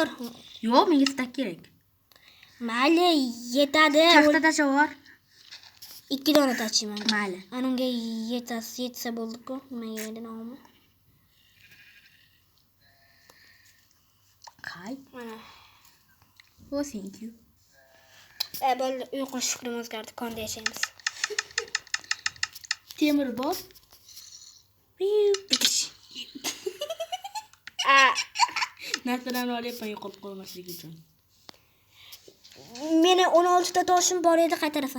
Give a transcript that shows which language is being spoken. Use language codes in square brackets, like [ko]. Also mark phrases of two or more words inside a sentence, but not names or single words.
[uz] Yo'q, menga stak kerak. Mayli, yetadi. Taxta tashavor. 2 dona tachiyman. Mayli. Anunga yetsa bo'ldi-ku. Nimaga endi nomi? Qay? Mana. [en] Oh, thank you. [uz] Bo'ldi, uy qurish fikrim o'zgardi. Konda yashaymiz. Temir bor. Narsalarni olyapman yo'qolib qolmasligi uchun. Meni 16 ta toshim bor edi, qaytarasan.